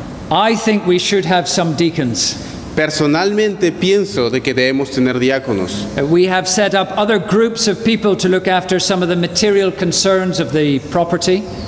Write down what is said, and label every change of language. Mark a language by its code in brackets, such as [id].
[en] I think we should have some deacons. [es] Personalmente pienso de que debemos tener diáconos. [en] We have set up other groups of people to look after some of the material concerns of the property.